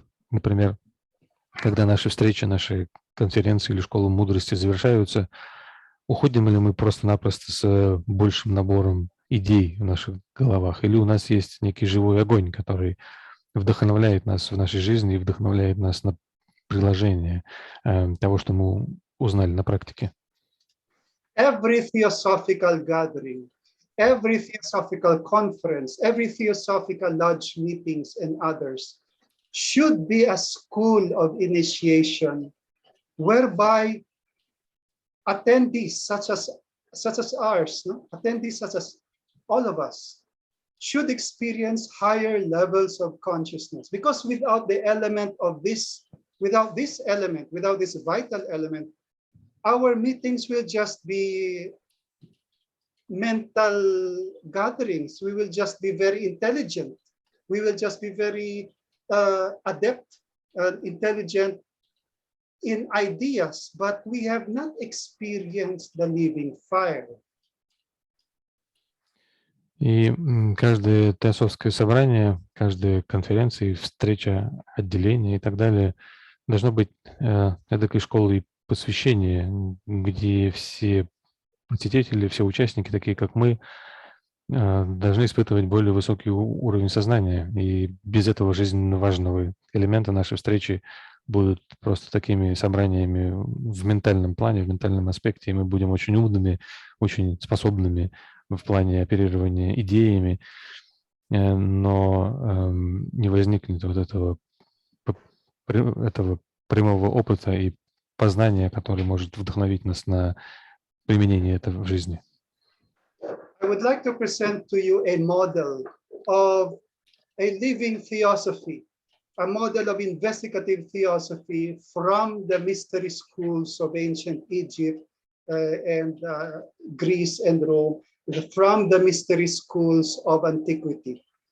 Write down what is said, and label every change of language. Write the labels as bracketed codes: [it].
[ru] Например, когда наши встречи, наши конференции или школы мудрости завершаются, уходим ли мы просто-напросто с большим набором идей в наших головах, или у нас есть некий живой огонь, который вдохновляет нас в нашей жизни и вдохновляет нас на приложение того, что мы узнали на практике. [en] Every theosophical gathering, every theosophical conference, every theosophical lodge meetings and others should be a school of initiation whereby attendees such as ours, no? Attendees such as all of us should experience higher levels of consciousness, because without the element of this, without this vital element, our meetings will just be mental gatherings. We will just be very intelligent. We will just be very adept and intelligent in ideas, but we have not experienced the living fire. [ru] И каждое теософское собрание, каждая конференция, встреча, отделение и так далее должно быть эдакой школой посвящения, где все посетители, все участники, такие как мы, должны испытывать более высокий уровень сознания. И без этого жизненно важного элемента нашей встречи будут просто такими собраниями в ментальном плане, в ментальном аспекте, и мы будем очень умными, очень способными в плане оперирования идеями, но не возникнет вот этого прямого опыта и познания, который может вдохновить нас на применение этого в жизни. [en] I would like to present to you a model of a living theosophy, a model of investigative theosophy from the mystery schools of ancient Egypt and Greece and Rome, from the mystery schools of antiquity.